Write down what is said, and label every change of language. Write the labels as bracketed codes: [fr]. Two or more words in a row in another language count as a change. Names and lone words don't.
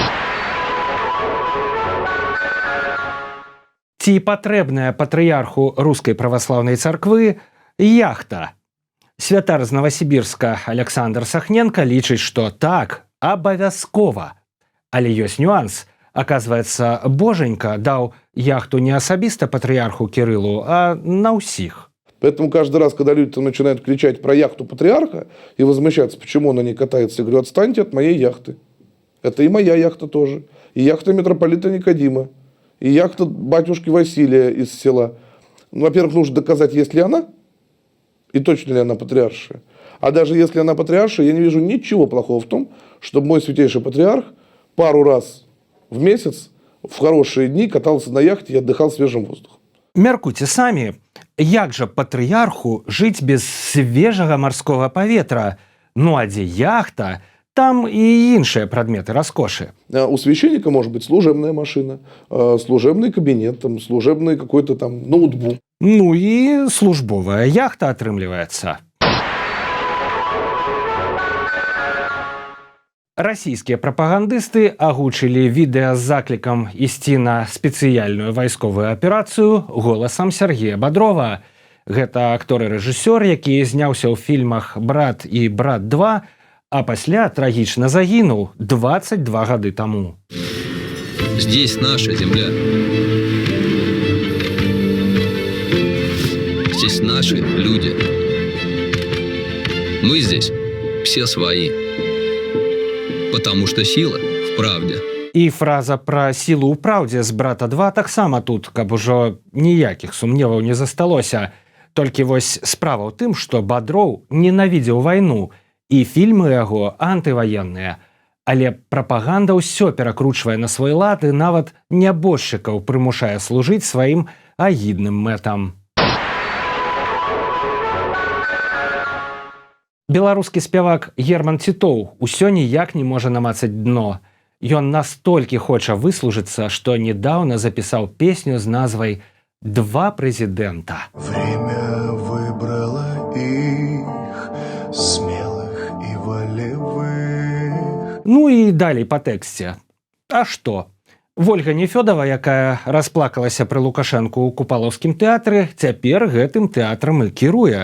[be] Ці патрэбная патрыярху рускай праваслаўнай царквы яхта? Святар з Новасібірска Александр Сахненко лічыць, што так, абавязкова. Але ёсць нюанс. Аказваецца, Боженька даў яхту не асабіста патрыярху Кірылу, а на ўсіх. [ru] Поэтому каждый раз, когда люди там начинают кричать про яхту патриарха и возмущаться, почему он на ней катается, я говорю, отстаньте от моей яхты. Это и моя яхта тоже. И яхта митрополита Никодима. И яхта батюшки Василия из села. Ну, во-первых, нужно доказать, есть ли она, и точно ли она патриаршая. А даже если она патриаршая, я не вижу ничего плохого в том, чтобы мой святейший патриарх пару раз в месяц в хорошие дни катался на яхте и отдыхал свежим воздухом. [be] Мяркуйце самі, як жа патрыярху жыць без свежага марскога паветра? Ну а дзе яхта, там і іншыя прадметы раскошы. [ru] У священника может быть служебная машина, служебный кабинет, там, служебный какой-то там ноутбук. [be] Ну і службовая яхта атрымліваецца. Расійскія прапагандысты агучылі відэа з заклікам ісці на спецыяльную вайсковую аперацыю голасам Сергея Бодрова. Гэта актор і рэжысёр, які зняўся ў фільмах «Брат» і «Брат 2», а пасля трагічна загінуў 22 гады таму. [ru] Здесь наша земля. Здесь наши люди. Мы здесь все свои. Потому что сила в правде. [be] І фраза пра сілу ў праўдзе з «Брата 2» таксама тут, каб ужо ніякіх сумневаў не засталося. Толькі вось справа ў тым, што Бодроў ненавідзеў вайну, і фільмы яго антываенныя. Але прапаганда ўсё перакручвае на свой лад і нават нябожчыкаў прымушае служыць сваім агідным мэтам. Беларускі спявак Герман Тітоў усё ніяк не можа намацаць дно. Ён настолькі хоча выслужыцца, што недаўна запісаў песню з назвай «Два прэзідэнта». [ru] Время выбрало их, смелых и волевых. [be] Ну і далей па тэксце. А што? Вольга Нефёдова, якая расплакалася пры Лукашэнку ў Купалаўскім тэатры, цяпер гэтым тэатрам і кіруе.